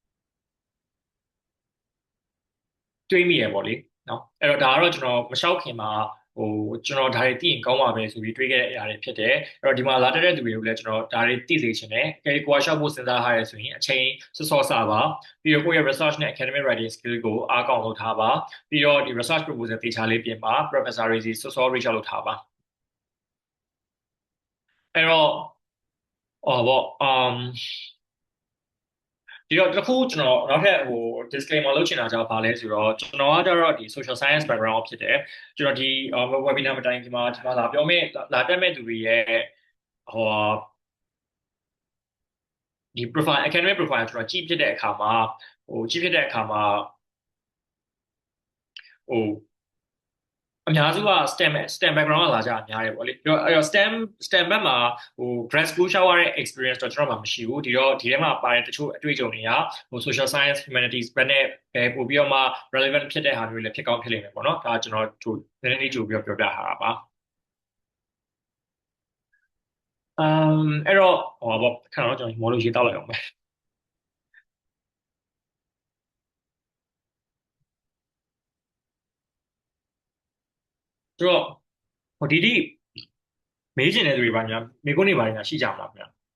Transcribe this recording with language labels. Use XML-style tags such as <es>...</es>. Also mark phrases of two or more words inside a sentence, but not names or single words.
<my>တွေးမိရပေါ့လေနော်အဲ့တော့ဒါကတော့ကျွန်တော်မလျှောက်ခင်မှာကျွန်တော်ဒါတွေသိရင်ကောင်းပါပဲဆိုပြီးတွေးခဲ့တဲ့အရာတွေဖြစ်တယ်အဲ့တော့ဒီမှာလာတဲ့သူတွေကိုလည်းကျွန်တော်ဒါတွေသိစေချင်တယ်အဲကိုကရှောက်ဖို့စဉ်းစားထားရဆိုရင်အချိန်စောစားပါပြီးတော့ကိုယ့်ရဲ့ research နဲ့</my> <en>academic writing skill</en> <my>ကိုအားကောင်းလုပ်ထားပါပြီးတော့ဒီ</my> <en>research proposal</en> <my>တေချာလေးပြင်ပါ professor တွေစီစော</my> <en>reach out</en> <my>လုပ်ထားပါ အဲ့တော့ဒီတော့တစ်ခုကျွန်တော်နောက်ထပ်disclaimer လုပ်ချင်တာကြောင့်ဗာလဲဆိုတော့ကျွန်တော်ကကျတော့ဒီ</my> <en>social science background</en> <my>ဖြစ်တယ်ကျွန်တော်ဒီ webinar မတိုင်ခင်မှာဒီမှာလာပြောမယ့်လာတက်မဲ့သူတွေရဲ့ဟို ဒီ</my> <en>profile academic profile</en> <my>ကျွန်တော်ကြည့်ဖြစ်တဲ့အခါမှာကြည့်ဖြစ်တဲ့အခါမှာဟိုအများစုက</my> <en>STEM background</en> <my>ကလာကြအများတယ်ပေါ့လေပြီးတော့အဲ့တော့ STEM ဘက်မှာ</my> <en>grad school</en> <my>ရှောက်ရတဲ့ experience တော့ကျွန်တော်မှမရှိဘူးဒီတော့ဒီထဲမှာပါတဲ့တချို့အတွေ့အကြုံတွေက</my> <en>social science humanities</en> <my>ဘက်နဲ့ပို့ပြီးတော့မှ relevant ဖြစ်တဲ့ဟာမျိုးတွေလည်းဖြစ်ကောင်းဖြစ်လိမ့်မယ်ပေါ့နော်ဒါကျွန်တော်နည်းနည်းကြိုပြီးတော့ပြောပြထားတာပါ အဲ့တော့ဟောပေါ့ခဏတော့ကျွန်တော်မော်လို့ရေးတောက်လိုက်အောင်ပဲဆိုတော့ဒီတိမေးချင်တဲ့သူတွေပါညာမေးခွန်းတွေပါညာရှိကြမှာဗျာ</my>